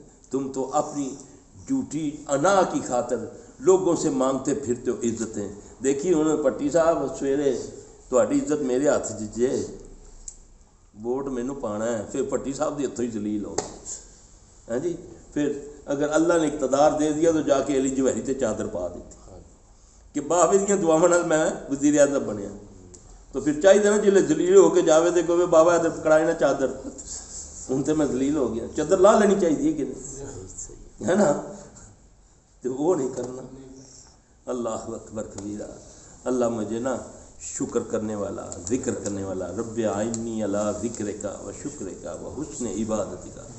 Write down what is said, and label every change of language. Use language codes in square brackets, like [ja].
[ur] تم تو اپنی جھوٹی انا کی خاطر لوگوں سے مانگتے پھرتے ہو عزتیں. [pa] دیکھی انہوں نے پٹی صاحب سویرے تہاڈی عزت میرے ہاتھ جے ووٹ مینوں پانا ہے، پھر پٹی صاحب کے ہتھوں ہی ذلیل ہو گئے. ہاں جی، پھر اگر اللہ نے اقتدار دے دیا تو جا کے علی جوہری تے چادر پا دیتی کہ بابے دیاں دعاواں نال میں وزیر اعظم بنیا. تو پھر چاہیے نا جلے ذلیل ہو کے جاوے تے کوئی بابا ادھر پکڑائے نا چادر، ہوں تو میں ذلیل ہو گیا. [ur] چادر لا لینی چاہیے کہ نہیں، ہے نا؟ تو وہ نہیں کرنا. اللہ اکبر کبیرہ. اللہ مجھے نا شکر کرنے والا، ذکر کرنے والا، [ar] رب اعنی علی ذکرک و شکرک و حسن عبادتک.